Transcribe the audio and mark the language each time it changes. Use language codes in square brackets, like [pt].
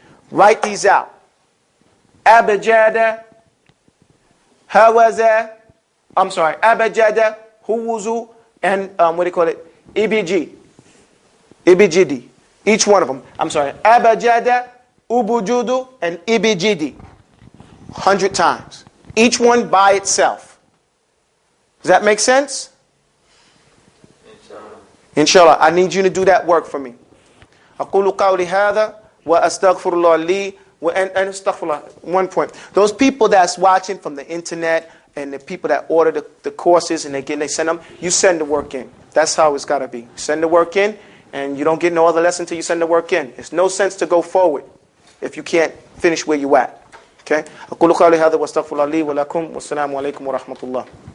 [en] Write these out. Abajada, hawaza, abajada, huwuzu, and what do you call it? EBG. EBGD. Each one of them. Abajada, ubujudu, and EBGD. 100 times. Each one by itself. Does that make sense? Inshallah. I need you to do that work for me. [ar] أقول قولي هذا وأستغفر الله لي and استغفر الله. [en] One point. Those people that's watching from the internet and the people that order the courses and they send them, you send the work in. That's how it's got to be. Send the work in, and you don't get no other lesson until you send the work in. It's no sense to go forward if you can't finish where you at. Okay? [ar] أقول قولي هذا وأستغفر الله لي ولكم والسلام عليكم ورحمة الله.